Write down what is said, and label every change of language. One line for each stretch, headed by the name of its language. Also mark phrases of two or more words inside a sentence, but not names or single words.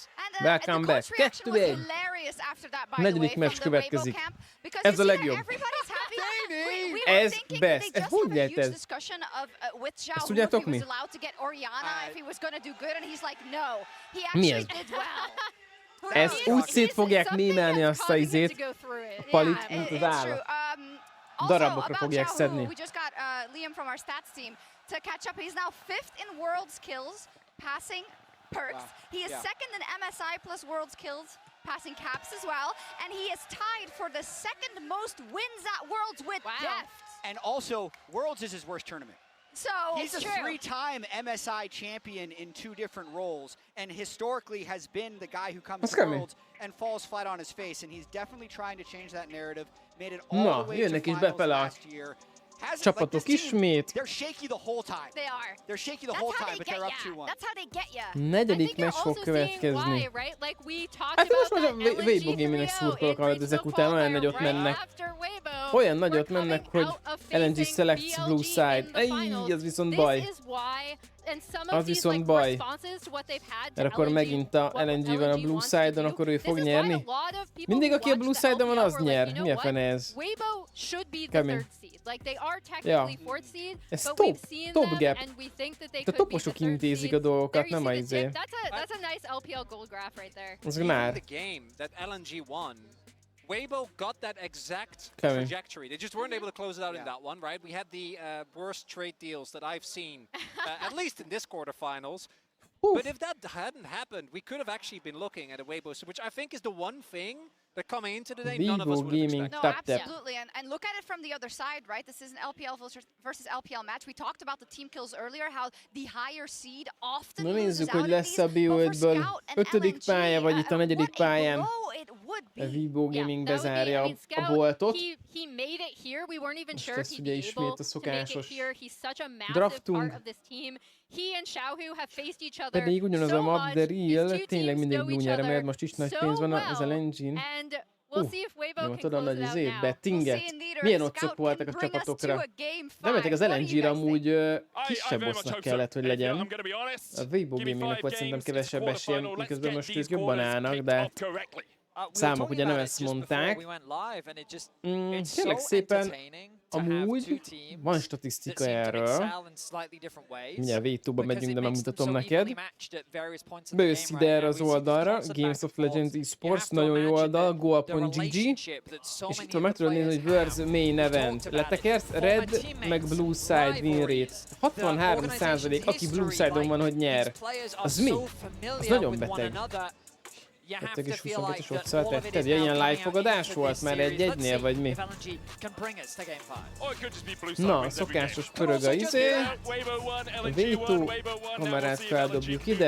English: And the coach reaction was hilarious after that, by the way, from the Weibo camp. Because
Hungarian: Ez a
English: you see
Hungarian: legjobb.
English: that everybody's happy. We were
Hungarian: Ez
English: thinking best. they
Hungarian: Ez
English: just
Hungarian: hogy
English: had a
Hungarian: lehet
English: huge
Hungarian: ez?
English: discussion of with Xiaohu if
Hungarian: tudjátok
English: he was
Hungarian: mi?
English: allowed to get Orianna, if he was going to do good, and he's like, no. He
Hungarian: Mi
English: actually
Hungarian: ez?
English: did well.
Hungarian: Ezt úgy szét fogják mémelni azt a izét, palit, mint az állat. Darabokra fogják szedni.
English: We just got Liam from our stats team to catch up. He's now 5th in world's kills, passing Perks. He is 2nd in MSI plus world's kills, passing Caps as well. And he is tied for the 2nd most wins at Worlds with Deft. And also, Worlds is his worst tournament. So he's a 3-time MSI champion in 2 different roles, and historically has been the guy who comes to Worlds and falls flat on his face. And he's definitely trying to change that narrative. Made it all the way to finals last year.
Hungarian: Csapatok ismét.
English: They're shaky the whole time. They are. They're shaky the whole time, but they're up 2-1. That's how they get ya.
Hungarian: Negyedik meccs fog következni. Hát most már a Weibo Gaming-nek szurkolok, ahogy ezek után olyan nagyot mennek. Olyan nagyot mennek, hogy LNG
English: selects blue side.
Hungarian: Ej, ez viszont baj. Az viszont baj. Mert akkor megint a LNG van a
English: blue side-
Hungarian: on, akkor ő fog nyerni. Mindig aki a
English: blue side-
Hungarian: on van, az nyer. Mi a fene ez? Kemény. Ja. Ez
English: top gap.
Hungarian: A toposok intézik a dolgokat, nem a izé.
English: That's a nice LPL gold graph right there.
Hungarian: Az már.
English: The game that LNG won, Weibo got that exact trajectory. They just weren't able to close it out in that one, right? We had the worst trade deals that I've seen, at least in this quarterfinals. But if that hadn't happened, we could have actually been looking at a Weibo, which I think is the one thing that coming into today, none of us would have expected. No, absolutely. And look at it from the other side, right? This is an LPL versus LPL match. We talked about the team kills earlier, how the higher seed often loses out
Hungarian: hogy lesz a BO5-ből 5. pálya, vagy itt a 4. pályán. WBG Gaming bezárja a boltot.
English: He made it here. We weren't even
Hungarian: Most
English: sure if
Hungarian: lesz
English: he'd
Hungarian: ugye
English: be
Hungarian: ismét
English: able
Hungarian: a
English: to make it
Hungarian: szokásos
English: here. He's such a massive
Hungarian: draftunk.
English: part of this team. He and Xiaohu have faced each other
Hungarian: Pedig ugyanaz a
English: so
Hungarian: map,
English: much.
Hungarian: de
English: These
Hungarian: real,
English: two
Hungarian: tényleg
English: teams
Hungarian: mindig
English: know
Hungarian: blue
English: each
Hungarian: nyer,
English: other
Hungarian: mert most is nagy
English: so
Hungarian: pénz van az
English: well.
Hungarian: LNG-n.
English: And we'll see if Weibo can
Hungarian: Nyomtad a
English: close
Hungarian: nagy
English: it out
Hungarian: izét,
English: now.
Hungarian: bettinget. Milyen otcok voltak a csapatokra. Bementek az LNG-re, amúgy kisebb osznak kellett, hogy legyen. A WBG Gamingnek volt szerintem kevesebb esélye, miközben most ők jobban állnak, de számok ugye nem ezt mondták. Kérlek szépen, amúgy van statisztika erről. Mindjárt V2-ba megyünk, de megmutatom neked. Bejössz ide erre az oldalra, Games of Legends eSports, nagyon jó oldal, go.GG, és itt van meg tudod nézni, hogy World's Main Event. Letekersz, Red meg
English: Blue Side win rate.
Hungarian: 63%, aki
English: Blue Side-
Hungarian: on van, hogy nyer. Az mi? Az nagyon beteg. Vettek is 22-es otszalt vetted? Ja, ilyen live fogadás volt már egy-egynél, vagy mi? Na, szokásos pörög a izé. A V2 kamerát feldobjuk ide.